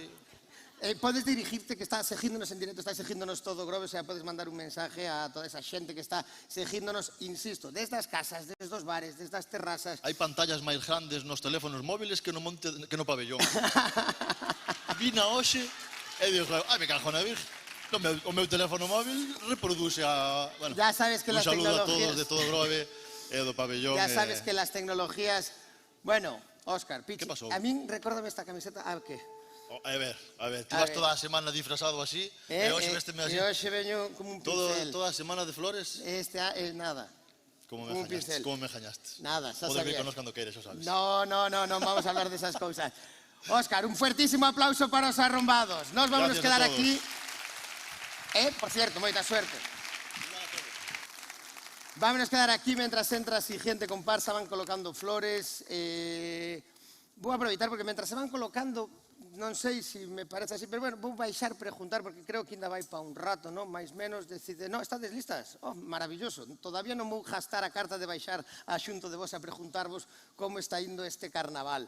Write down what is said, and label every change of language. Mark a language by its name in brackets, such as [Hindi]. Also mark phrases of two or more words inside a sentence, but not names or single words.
[Galician] Podes dirigirte, que está seguíndonos en directo, está seguíndonos todo Grove, o sea, podes mandar un mensaje a toda esa xente que está seguíndonos, insisto, desde as casas, desde os bares, desde as terrazas. Hai pantallas máis grandes nos teléfonos móviles que no pabellón. Vina hoxe e digo, ai, me cago na virgen. O meu teléfono móvil reproduce a... Bueno, [Spanish] Ya sabes que [Galician] un [Spanish] las [Galician] saludo a [Spanish] tecnologías... [Galician] todos de todo Grove e do pabellón. [Spanish] Ya sabes que las tecnologías... [Galician] Bueno, Óscar, Pichi, [Spanish] ¿Qué pasó? [Galician] a min recórdame esta camiseta... Ah, que? A ver, ti vas toda a semana disfrazado así, e hoxe vésteme así. E hoxe veño como un pincel. Toda a semana de flores. Nada. Como un me pincel. engañaste. Nada, xa Podes vir sabías. con nos cando queires, xa sabes. [Spanish] No, vamos a hablar de esas cosas. Óscar, un fuertísimo aplauso [Galician] para os arrombados. [Spanish] Nos vamos a Gracias quedar a todos. aquí. Por cierto, moita suerte. Vámonos quedar aquí mientras entra a siguiente comparsa, van colocando flores. [Galician] Vou aproveitar porque mientras se van colocando, non sei se me parece así, pero bueno, vou baixar preguntar porque creo que ainda vai para un rato, non? Mais menos decide, non, estades listas? [Spanish] Oh, maravilloso. [Galician] Todavía non vou gastar a carta de baixar a xunto de vos a preguntarvos como está indo este carnaval.